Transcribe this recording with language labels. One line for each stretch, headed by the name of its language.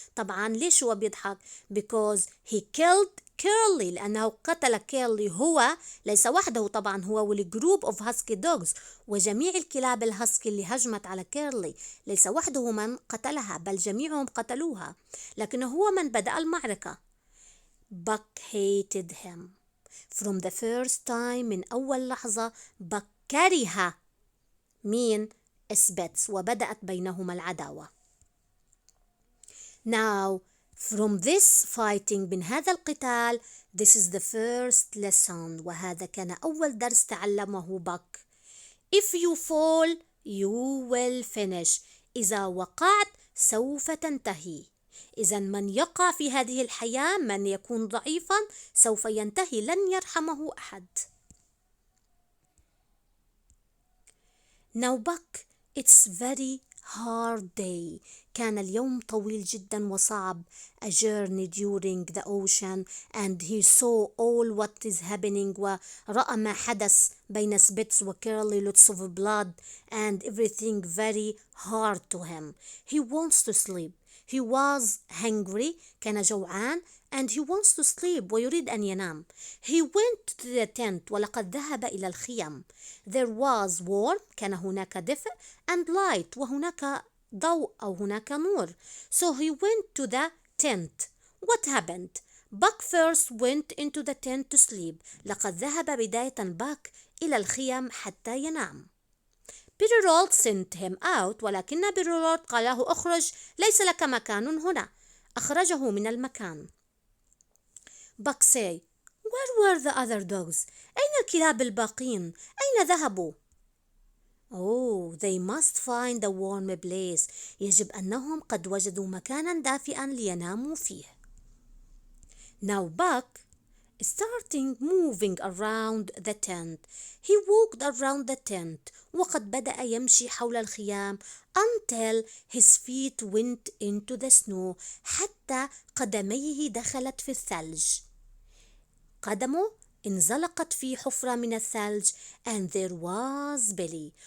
Arabic: طبعا ليش هو بيضحك؟
English: because he killed Curly.
Arabic: لأنه قتل كيرلي. هو ليس وحده طبعا. هو والجروب
English: of husky dogs
Arabic: وجميع الكلاب الهسكي اللي هجمت على كيرلي. ليس وحده من قتلها بل جميعهم قتلوها. لكنه هو من بدأ المعركة.
English: Buck hated him. From the first time.
Arabic: من أول لحظة باك كره مين؟ سبيتس. وبدأت بينهما العداوة.
English: Now from this fighting.
Arabic: من هذا القتال.
English: This is the first lesson.
Arabic: وهذا كان أول درس تعلمه باك.
English: If you fall you will finish.
Arabic: إذا وقعت سوف تنتهي. إذا من يقع في هذه الحياة من يكون ضعيفا سوف ينتهي. لن يرحمه أحد.
English: Now Buck, it's very hard day.
Arabic: كان اليوم طويل جدا وصعب.
English: A journey during the ocean and he saw all what is happening.
Arabic: ورأى ما حدث بين سبيتس وكيرلي.
English: lots of blood and everything very hard to him. He wants to sleep. He was hungry.
Arabic: كان جوعان.
English: and he wants to sleep.
Arabic: ويريد أن ينام.
English: He went to the tent.
Arabic: ولقد ذهب إلى الخيم.
English: There was warm.
Arabic: كان هناك دفء.
English: and light.
Arabic: وهناك ضوء أو هناك نور.
English: So he went to the tent. What happened? Buck first went into the tent to sleep.
Arabic: لقد ذهب بداية باك إلى الخيم حتى ينام.
English: بيرولد sent him out.
Arabic: ولكن بيرولد قال له اخرج. ليس لك مكان هنا. أخرجه من المكان.
English: Buck say, where were the other dogs?
Arabic: أين الكلاب الباقين؟ أين ذهبوا؟
English: Oh, they must find a warm place.
Arabic: يجب أنهم قد وجدوا مكانا دافئا ليناموا فيه.
English: Now Buck, starting moving around the tent. He walked around the tent.
Arabic: وقد بدأ يمشي حول الخيام
English: until his feet went into the snow.
Arabic: حتى قدميه دخلت في الثلج. قدمه انزلقت في حفرة من الثلج
English: and there was Billy.